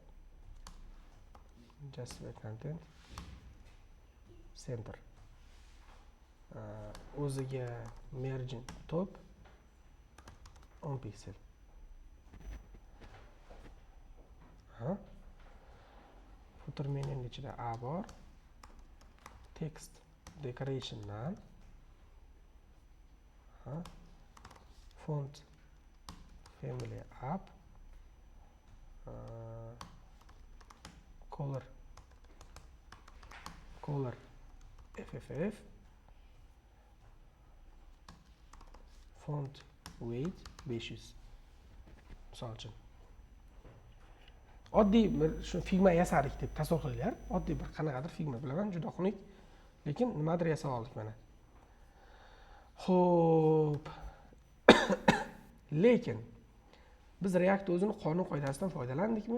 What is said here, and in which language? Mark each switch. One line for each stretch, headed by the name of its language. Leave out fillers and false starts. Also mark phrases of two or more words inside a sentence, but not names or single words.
English: Justify content center.
Uzbek: O'ziga
English: margin top
Uzbek: 10 piksel. Footer menyuning ichida A bor.
English: Text decoration none. Font family up. Color FFF. Font weight 500.
Uzbek: Misol uchun. Oddiy bir shu Figma yasadik deb tasavvur qilinglar. Oddiy bir qanaqadir Figma bilaman, juda xunuk, lekin nimadir yasab oldik mana. Xo'p. Lekin biz React o'zini qonun qoidasidan foydalandikmi?